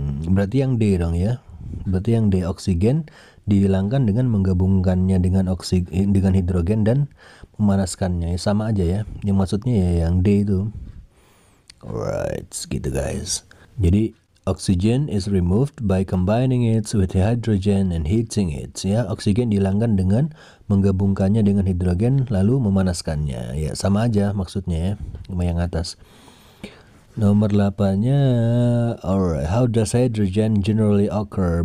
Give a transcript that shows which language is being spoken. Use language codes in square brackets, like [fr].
[id] Berarti yang D dong ya. Berarti yang D, oksigen dihilangkan dengan menggabungkannya dengan hidrogen dan memanaskannya. Sama aja ya. Yang maksudnya ya yang D itu. Alright, gitu guys. Jadi [en] oxygen is removed by combining it with hydrogen and heating it. [id] Ya, oksigen dihilangkan dengan menggabungkannya dengan hidrogen lalu memanaskannya. Ya, sama aja maksudnya ya, sama yang atas. Nomor 8-nya, [en] alright, how does hydrogen generally occur?